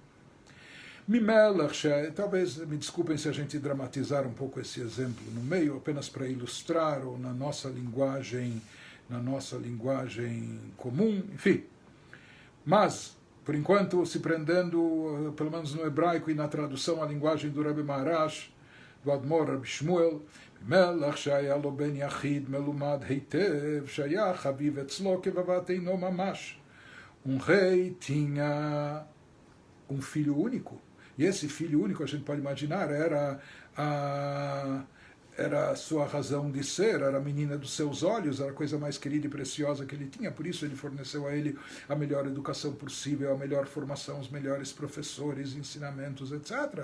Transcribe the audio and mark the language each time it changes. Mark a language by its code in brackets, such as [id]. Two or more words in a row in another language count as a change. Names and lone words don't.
[pt] Talvez me desculpem se a gente dramatizar um pouco esse exemplo no meio, apenas para ilustrar, ou na nossa linguagem comum, enfim. Mas, por enquanto, se prendendo, pelo menos no hebraico e na tradução à linguagem do Rebbe Maharash, do Admor Rabbi Shmuel, [he] מלך שהיה לו בן יחיד מלומד היטב, שהיה חביב אצלו כבבת אינו ממש. [pt] Rei tinha filho único, e esse filho único, a gente pode imaginar, era a sua razão de ser, era a menina dos seus olhos, era a coisa mais querida e preciosa que ele tinha, por isso ele forneceu a ele a melhor educação possível, a melhor formação, os melhores professores, ensinamentos, etc.